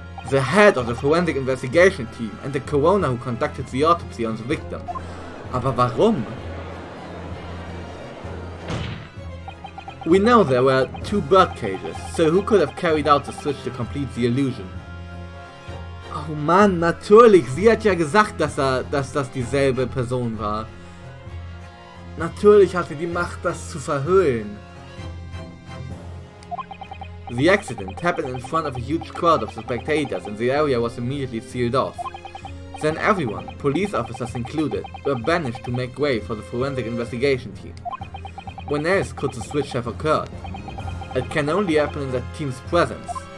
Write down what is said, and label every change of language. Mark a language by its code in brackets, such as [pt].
[en] The head of the forensic investigation team and the coroner who conducted the autopsy on the victim. [de] Aber warum? [en] We know there were 2 bird cages, so who could have carried out the switch to complete the illusion? [de] Oh Mann, natürlich, sie hat ja gesagt, dass das dieselbe Person war. Natürlich hat sie die Macht, das zu verhüllen. [en] The accident happened in front of a huge crowd of spectators and the area was immediately sealed off. Then everyone, police officers included, were banished to make way for the forensic investigation team. When else could the switch have occurred? It can only happen in that team's presence.